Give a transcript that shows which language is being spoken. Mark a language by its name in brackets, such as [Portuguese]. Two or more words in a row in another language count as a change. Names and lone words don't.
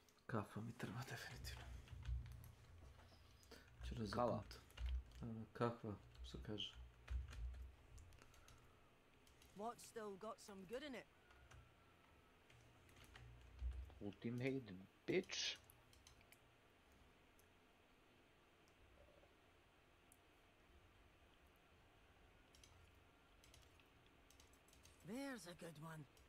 [Serbian] kafa mi treba definitivno. Kava? Kakva, što kaže. [English] What's still got some good in it? Ultimate bitch. There's a good one.